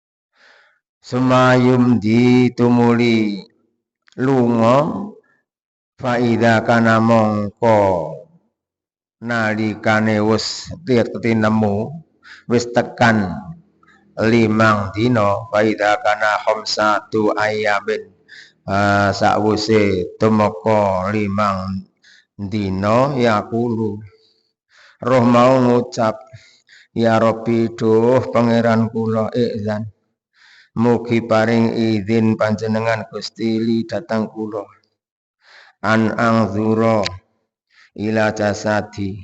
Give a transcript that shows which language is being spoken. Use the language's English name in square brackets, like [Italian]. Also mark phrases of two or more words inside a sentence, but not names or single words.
[Javanese] sumayum ditumuli lunga [Arabic] فإذا كان [Javanese] mongko nalikane wis tinemu wis tekan 5 dina [Arabic] فإذا كان خمسة أيام [Javanese] sakwise tumeka 5 dina yaqulu roh mau ngucap [Arabic] يا رب [Javanese] duh pangeran kula izan mugi paring izin panjenengan Gusti li datang kula [Arabic] أن أنظر إلى جسدي